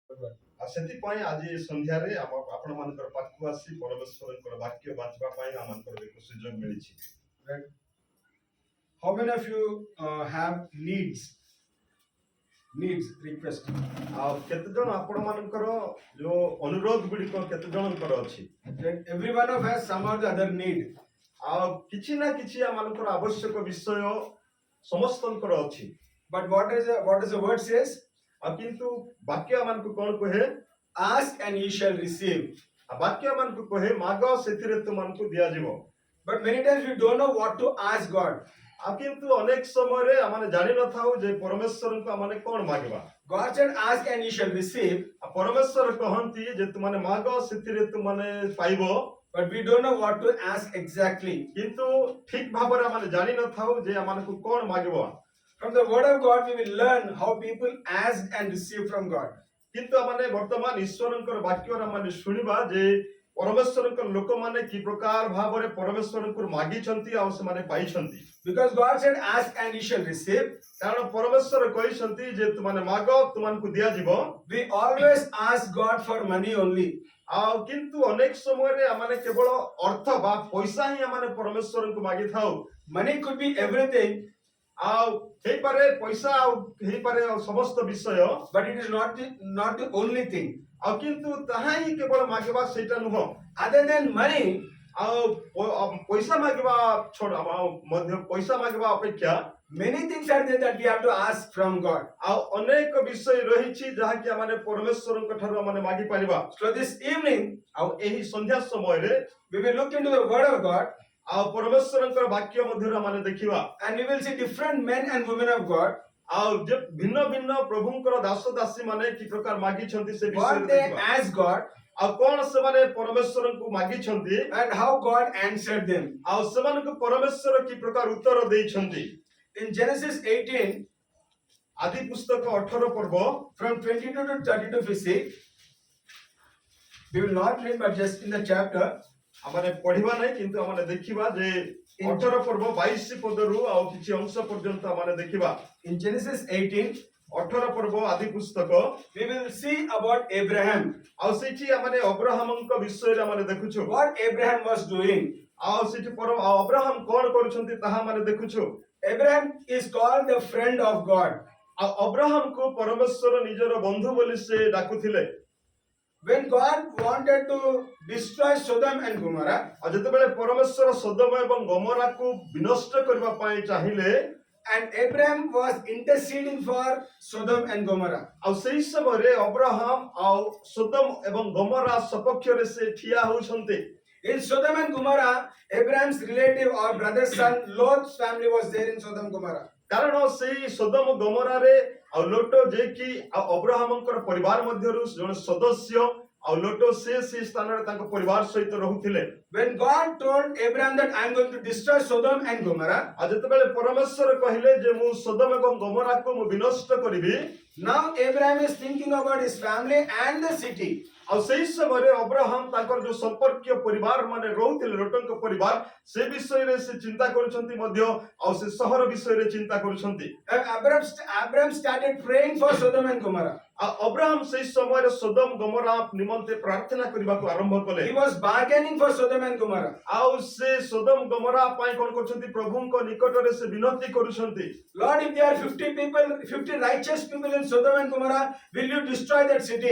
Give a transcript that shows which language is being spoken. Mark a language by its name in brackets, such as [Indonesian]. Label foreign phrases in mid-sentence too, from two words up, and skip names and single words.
[English] word. [Odia] ସେଥିପାଇଁ ଆଜି ସନ୍ଧ୍ୟାରେ ଆପଣ ମାନଙ୍କର ପାଖକୁ ଆସି ପରମେଶ୍ୱରଙ୍କର ବାକ୍ୟ ବାଞ୍ଚିବା ପାଇଁ ଆମଙ୍କର ଏକ ସୁଯୋଗ ମିଳିଛି। [English] Right? How many of you have needs, request? [Odia] ଆଉ କେତେ ଜଣ ଆପଣ ମାନଙ୍କର ଯୋଉ ଅନୁରୋଧ ଗୁଡିକ କେତେ ଜଣଙ୍କର ଅଛି? [English] Right? Every one of us some or the other need. [Odia] ଆଉ କିଛି ନା କିଛି ଆମମାନଙ୍କର ଆବଶ୍ୟକ ବିଷୟ ସମସ୍ତଙ୍କର ଅଛି। [English] But what is the word says? [Odia] ଆଉ କିନ୍ତୁ ବାକ୍ୟ ଆମମାନଙ୍କୁ କଣ କହେ? [English] Ask and ye shall receive. [Odia] ବାକ୍ୟ ଆମମାନଙ୍କୁ କହେ ମାଗ ସେଥିରେ ତୁମମାନଙ୍କୁ ଦିଆଯିବ। [English] But many times we don't know what to ask God. [Odia] ଆଉ କିନ୍ତୁ ଅନେକ ସମୟରେ ଆମେ ଜାଣି ନଥାଉ ଯେ ପରମେଶ୍ୱରଙ୍କୁ ଆମେ କଣ ମାଗିବା। [English] God said ask and ye shall receive. [Odia] ପରମେଶ୍ୱର କହନ୍ତି ଯେ ତୁମମାନେ ମାଗ ସେଥିରେ ତୁମମାନେ ପାଇବ। [English] But we don't know what to ask exactly. [Odia] କିନ୍ତୁ ଠିକ ଭାବରେ ଆମେ ଜାଣି ନଥାଉ ଯେ ଆମମାନଙ୍କୁ କଣ ମାଗିବ। [English] From the word of God we will learn how people ask and receive from God. [Odia] କିନ୍ତୁ ଆମେ ବର୍ତ୍ତମାନ ଈଶ୍ୱରଙ୍କର ବାକ୍ୟର ଆମେ ଶୁଣିବା ଯେ ପରମେଶ୍ୱରଙ୍କ ଲୋକମାନେ କି ପ୍ରକାର ଭାବରେ ପରମେଶ୍ୱରଙ୍କୁ ମାଗିଛନ୍ତି ଆଉ ସେମାନେ ପାଇଛନ୍ତି। [English] Because God said ask and ye shall receive. [Odia] କାରଣ ପରମେଶ୍ୱର କହିଛନ୍ତି ଯେ ତୁମାନେ ମାଗ ତୁମମାନଙ୍କୁ ଦିଆଯିବ। [English] We always ask God for money only. [Odia] ଆଉ କିନ୍ତୁ ଅନେକ ସମୟରେ ଆମେ କେବଳ ଅର୍ଥ ବା ପଇସା ହିଁ ଆମେ ପରମେଶ୍ୱରଙ୍କୁ ମାଗିଥାଉ। [English] Money could be everything. [Odia] ଆଉ ହେଇପାରେ ପଇସା ଆଉ ହେଇପାରେ ସମସ୍ତ ବିଷୟ। [English] But it is not the only thing. [Odia] ଆଉ କିନ୍ତୁ ତାହା ହିଁ କେବଳ ମାଗିବା ସେଇଟା ନୁହଁ। [English] Other than money, [Odia] ଆଉ ପଇସା ମାଗିବା ଛଡା ମଧ୍ୟ ପଇସା ମାଗିବା ଅପେକ୍ଷା [English] many things are there that we have to ask from God. [Odia] ଆଉ ଅନେକ ବିଷୟ ରହିଛି ଯାହାକି ଆମେ ପରମେଶ୍ୱରଙ୍କ ଠାରୁ ଆମେ ମାଗି ପାରିବା। [English] So this evening, [Odia] ଆଉ ଏହି ସନ୍ଧ୍ୟା ସମୟରେ [English] we will look into the word of God. [Odia] ଆଉ ପରମେଶ୍ୱରଙ୍କର ବାକ୍ୟ ମଧ୍ୟରେ ଆମେ ଦେଖିବା। [English] And we will see different men and women of God. [Odia] ଆଉ ଯେ ଭିନ୍ନ ଭିନ୍ନ ପ୍ରଭୁଙ୍କର ଦାସ ଦାସୀ ମାନେ କି ପ୍ରକାର ମାଗିଛନ୍ତି ସେ ବିଷୟରେ [English] What they [Odia] ଦେଖିବା। [English] asked God. [Odia] ଆଉ କଣ ସେମାନେ ପରମେଶ୍ୱରଙ୍କୁ ମାଗିଛନ୍ତି [English] and how God answered them. [Odia] ଆଉ ସେମାନଙ୍କୁ ପରମେଶ୍ୱର କି ପ୍ରକାର ଉତ୍ତର ଦେଇଛନ୍ତି। [English] In Genesis 18, [Odia] ଆଦି ପୁସ୍ତକ 18 ପର୍ବ [English] from 22 to 32 we see. We will not read but just in the chapter. [Odia] ଆମେ ପଢିବା ନାହିଁ କିନ୍ତୁ ଆମେ ଦେଖିବା ଯେ 18 ପର୍ବ 22 ପଦରୁ ଆଉ କିଛି ଅଂଶ ପର୍ଯ୍ୟନ୍ତ ଆମେ ଦେଖିବା। [English] In Genesis 18, [Odia] 18 ପର୍ବ ଆଦି ପୁସ୍ତକ [English] we will see about Abraham. [Odia] ଆଉ ସେଠି ଆମେ ଅବ୍ରାହମଙ୍କ ବିଷୟରେ ଆମେ ଦେଖୁଛୁ। [English] What Abraham was doing. [Odia] ଆଉ ସେଠି ଅବ୍ରାହମ କଣ କରୁଛନ୍ତି ତାହା ଆମେ ଦେଖୁଛୁ। [English] Abraham is called the friend of God. [Odia] ଆଉ ଅବ୍ରାହମକୁ ପରମେଶ୍ୱର ନିଜର ବନ୍ଧୁ ବୋଲି ସେ ଡାକୁଥିଲେ। [English] When God wanted to destroy Sodom and Gomorrah, [Odia] ଆଉ ଯେତେବେଳେ ପରମେଶ୍ୱର ସୋଦମ ଏବଂ ଗମୋରାକୁ ବିନଷ୍ଟ କରିବା ପାଇଁ ଚାହିଁଲେ [English] and Abraham was interceding for Sodom and Gomorrah. [Odia] ଆଉ ସେହି ସମୟରେ ଅବ୍ରାହମ ଆଉ ସୋଦମ ଏବଂ ଗମୋରା ସପକ୍ଷରେ ସେ ଠିଆ ହେଉଛନ୍ତି। [English] In Sodom and Gomorrah, Abraham's relative or brother's son Lot's family was there in Sodom and Gomorrah. [Odia] କାରଣ ସେହି ସୋଦମ ଗମୋରାରେ ଆଉ ଲୋଟ ଯେ କି ଆଉ ଅବ୍ରାହମଙ୍କର ପରିବାର ମଧ୍ୟରୁ ଜଣେ ସଦସ୍ୟ ଆଉ ଲୋଟ ସେ ସ୍ଥାନରେ ତାଙ୍କ ପରିବାର ସହିତ ରହୁଥିଲେ। [English] When God told Abraham that I am going to destroy Sodom and Gomorrah, [Odia] ଆଉ ଯେତେବେଳେ ପରମେଶ୍ୱର କହିଲେ ଯେ ମୁଁ ସୋଦମ ଏବଂ ଗମୋରାକୁ ମୁଁ ବିନଷ୍ଟ କରିବି, [English] now Abraham is thinking about his family and the city. [Odia] ଆଉ ସେହି ସମୟରେ ଅବ୍ରାହମ ତାଙ୍କର ଯୋଉ ସମ୍ପର୍କୀୟ ପରିବାର ମାନେ ରହୁଥିଲେ ଲୋଟଙ୍କ ପରିବାର ସେ ବିଷୟରେ ସେ ଚିନ୍ତା କରୁଛନ୍ତି ମଧ୍ୟ ଆଉ ସେ ସହର ବିଷୟରେ ଚିନ୍ତା କରୁଛନ୍ତି। [English] Abraham started praying for Sodom and Gomorrah. [Odia] ଆଉ ଅବ୍ରାହମ ସେହି ସମୟରେ ସୋଦମ ଗମୋରା ନିମନ୍ତେ ପ୍ରାର୍ଥନା କରିବାକୁ ଆରମ୍ଭ କଲେ। [English] He was bargaining for Sodom and Gomorrah. [Odia] ଆଉ ସେ ସୋଦମ ଗମୋରା ପାଇଁ କଣ କରୁଛନ୍ତି ପ୍ରଭୁଙ୍କ ନିକଟରେ ସେ ବିନତି କରୁଛନ୍ତି। [English] Lord, if there are 50 righteous people in Sodom and Gomorrah, will you destroy that city?